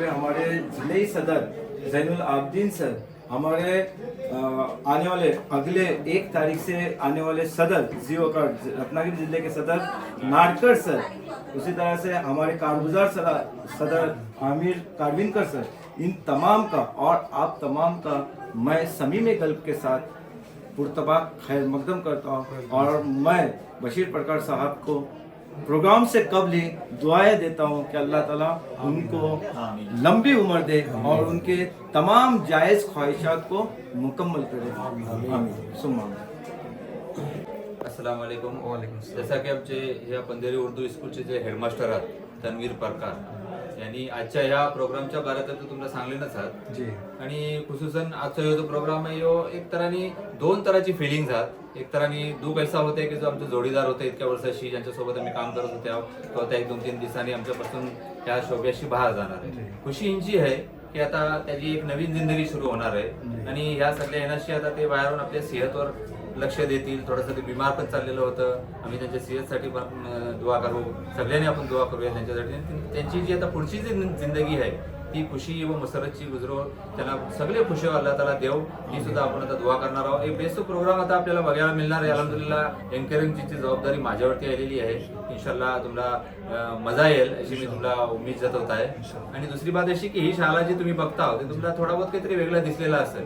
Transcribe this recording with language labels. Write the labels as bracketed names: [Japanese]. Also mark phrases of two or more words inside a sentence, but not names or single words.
[Urdu] ہمارے ضلعے صدر زین العابدین سر، ہمارے آنے والے اگلے 1 تاریخ سے آنے والے صدر جیوکار رتناگیری ضلعے کے صدر ناڈکر سر، اسی طرح سے ہمارے کارگزار صدر عامر کاروِنکر سر، ان تمام کا اور آپ تمام کا میں صمیم قلب کے ساتھ پرتپاک خیر مقدم کرتا ہوں. اور میں بشیر پرکار صاحب کو پروگرام سے قبل دعائیں دیتا ہوں کہ اللہ تعالیٰ ان کو لمبی عمر دے اور ان کے تمام جائز خواہشات کو مکمل کرے. [Arabic] آمين ثم آمين. السلام عليكم. [Marathi] जसं की आमचे ह्या पंधेरी उर्दू स्कूलचे जे हेडमास्टर आहात तन्वीर परकार यांनी आजच्या ह्या प्रोग्रामच्या बारात तुम्हाला सांगलेलंच आहात जी. आणि खुसूसन आजचा जो प्रोग्राम आहे ह्यो एक तरानी 2 तराची फिलिंग्स आहात. एक तरानी दुःख ऐसा होते की जो आमचे जोडीदार होते इतक्या वर्षाशी ज्यांच्यासोबत आम्ही काम करत होते तो आता 1-2-3 दिवसांनी आमच्यापासून त्या शोभ्याशी बाहेर जाणार आहे. खुशी यांची आहे की आता त्याची एक नवीन जिंदगी सुरू होणार आहे आणि ह्या सगळ्या येण्याशी आता ते बाहेरून आपल्या सेहतवर लक्ष देतील. थोडंसं ते बिमार पण चाललेलं होतं. आम्ही त्यांच्या सेहतसाठी पण दुआ करू, सगळ्यांनी आपण दुआ करूया त्यांच्यासाठी. त्यांची जी आता पुढची जी जिंदगी आहे ती खुशी व मसरतची गुजरो, त्यांना सगळे खुशी अल्लाह ताला देव, ही सुद्धा आपण आता दुआ करणार आहोत. एक [English] best program [Marathi] आता आपल्याला बघायला मिळणार आहे. अल्हम्दुलिल्लाह एंकरिंगची जबाबदारी माझ्यावरती आलेली आहे. इंशाल्लाह तुम्हाला मजा येईल अशी मी तुम्हाला उमेद जतवत आहे. आणि दुसरी बात अशी की ही शाळा जी तुम्ही बघता ते तुम्हाला थोडा बहुत काहीतरी वेगळं दिसलेला असेल.